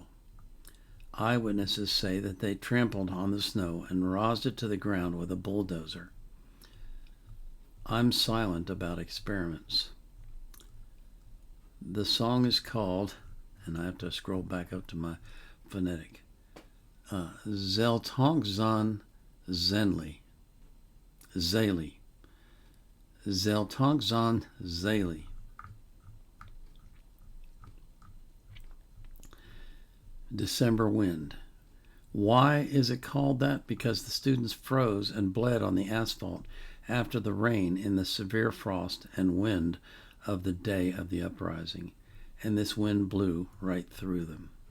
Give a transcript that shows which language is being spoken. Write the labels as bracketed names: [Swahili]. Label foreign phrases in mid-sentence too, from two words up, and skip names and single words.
[English] Eyewitnesses say that they trampled on the snow and razed it to the ground with a bulldozer. I'm silent about experiments. The song is called, and I have to scroll back up to my phonetic, [Kazakh] Желтоқсан желі. Желтоқсан желі. [English] December Wind. Why is it called that? Because the students froze and bled on the asphalt after the rain in the severe frost and wind of the day of the uprising, and this wind blew right through them.